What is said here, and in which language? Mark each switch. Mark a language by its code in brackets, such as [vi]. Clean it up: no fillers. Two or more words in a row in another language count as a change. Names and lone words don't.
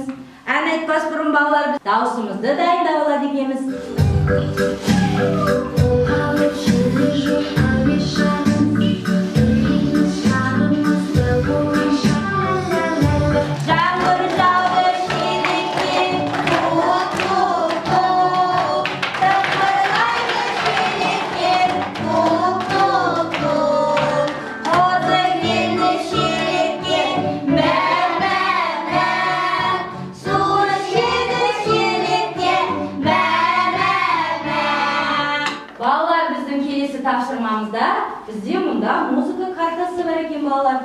[kk] Ән айтпас бұрын балалар дауысымызды дайындап алады екенбіз. Жаңбыр жауды шелектен, тук-тук-тук, тықырлайды шелектен, тук-тук-тук, қозы келді шелектен, мә-мә-мә, су ішеді шелектен, мә-мә-мә. Балалар, біздің келесі тапсырмамызда бізде мұнда музыка картасы бар екен балалар.